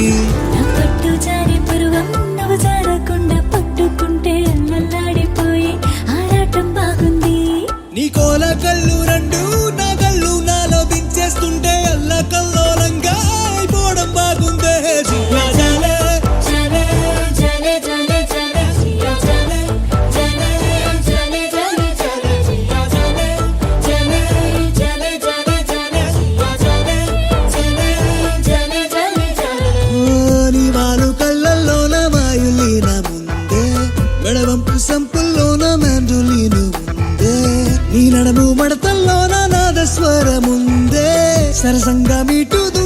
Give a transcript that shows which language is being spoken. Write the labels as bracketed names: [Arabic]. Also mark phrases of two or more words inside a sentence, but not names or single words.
[Telugu] నా పట్టు జారి పరువం నువ్వు జారకుండా పట్టుకుంటే అల్లల్లాడిపోయి ఆరాటం బాగుంది నీ కోల కళ్ళు రెండు నా కళ్ళు నాలో దించేస్తుంటే అల్ల కల్లోలంగా అయిపోవడం బాగుందే [Hindi] जिया जले जले जले जले जिया जले जले जले जले जले जिया जले जले जले जले जले जिया जले जले जले जले जले [Telugu] నీ వాలు కళ్ళల్లోన మాయులీన ముందే మెడవంపు సంపుల్లోన మ్యాండులీను ముందే నీ నడము మడతల్లోన నాదస్వరముందే సరసంగా మీటు